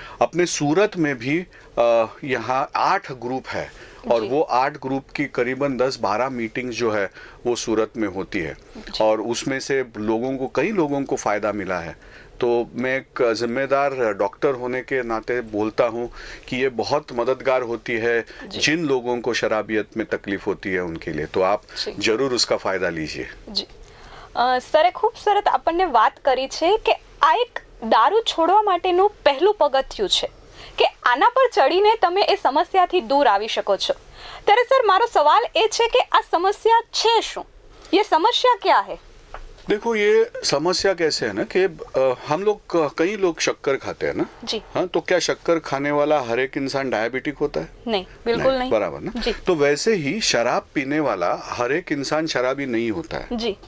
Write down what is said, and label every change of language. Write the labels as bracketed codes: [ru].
[hi] अपने सूरत में भी यहाँ 8 ग्रुप है और वो 8 ग्रुप की करीबन 10-12 मीटिंग्स जो है वो सूरत में होती है और उसमें से कई लोगों को फ़ायदा मिला है। तो मैं एक जिम्मेदार डॉक्टर होने के नाते बोलता हूँ कि ये बहुत मददगार होती है जिन लोगों को शराबियत में तकलीफ होती है उनके लिए। तो आप जरूर उसका फ़ायदा लीजिए। [gu] जी સરે ખૂબ સરસ આપણને વાત કરી છે કે આ એક દારૂ છોડવા માટેનું પહેલું પગથિયું છે કે આના પર ચડીને તમે એ સમસ્યાથી દૂર આવી શકો છો। ત્યારે સર મારો સવાલ એ છે કે આ સમસ્યા છે શું? [hi] ये समस्या क्या है? देखो, ये समस्या कैसे है ना कि हम लोग कई लोग शक्कर खाते हैं ना जी। हाँ, तो क्या शक्कर खाने वाला हर एक इंसान डायबिटिक होता है? नहीं, बिल्कुल नहीं। बराबर ना जी। तो वैसे ही शराब पीने वाला हर एक इंसान शराबी नहीं होता है जी।